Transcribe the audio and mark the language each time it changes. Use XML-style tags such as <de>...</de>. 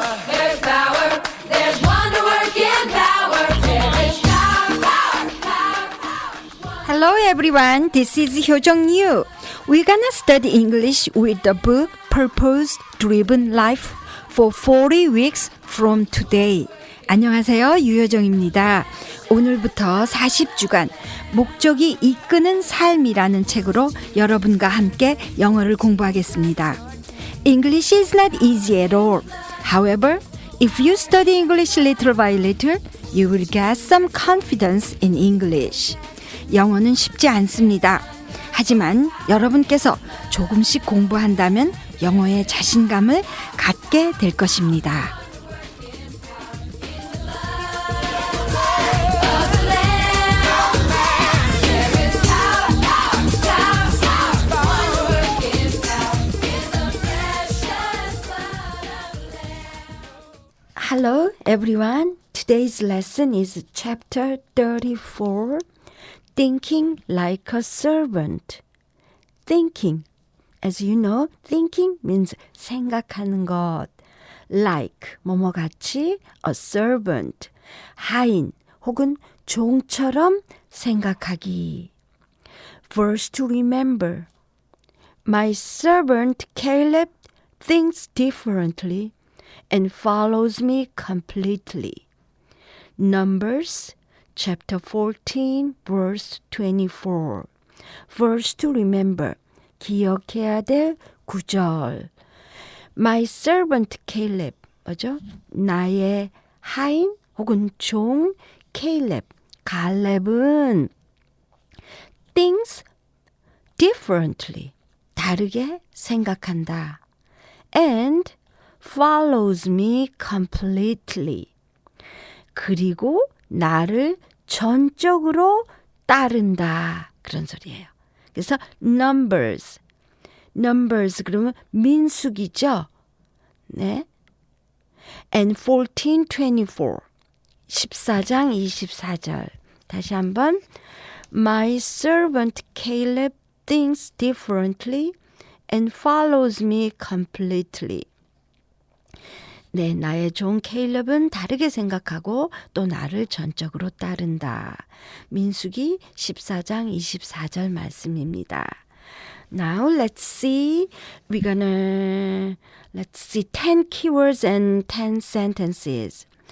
<en>There's power, there's wonder working power. There is power. Hello everyone, this is 효정유. We're gonna study English with the book Purpose Driven Life for 40 weeks from today.</en> <ko>안녕하세요, 유효정입니다. 오늘부터 40주간 목적이 이끄는 삶이라는 책으로 여러분과 함께 영어를 공부하겠습니다.</ko> <en>English is not easy at all. However, if you study English little by little, you will get some confidence in English.</en> <ko>영어는 쉽지 않습니다. 하지만 여러분께서 조금씩 공부한다면 영어에 자신감을 갖게 될 것입니다.</ko> <en>Hello everyone. Today's lesson is chapter 34. Thinking like a servant. Thinking. As you know, thinking means</en> <ko>생각하는 것.</ko> <en>Like,</en> <ko>뭐뭐 같이,</ko> <en>a servant.</en> <ko>하인, 혹은 종처럼 생각하기.</ko> <en>Verse to remember. My servant Caleb thinks differently and follows me completely. Numbers chapter 14 verse 24. Verse to remember.</en> <ko>기억해야 될 구절.</ko> <en>My servant Caleb.</en> <ko>뭐죠? 나의 하인 혹은 종 Caleb. 갈렙은</ko> <en>thinks differently.</en> <ko>다르게 생각한다.</ko> <en>And follows me completely.</en> <ko>그리고 나를 전적으로 따른다. 그런 소리예요. 그래서 numbers 그러면 민수기죠.</ko> <en>네. And 14:24</en> <ko>14장 24절 다시 한번</ko> <en>My servant Caleb thinks differently and follows me completely.</en> <ko>네, 나의 종 케일럽은 다르게 생각하고 또 나를 전적으로 따른다. 민수기 14장 24절 말씀입니다.</ko> <en>Now let's see. Let's see 10 keywords and 10 sentences.</en>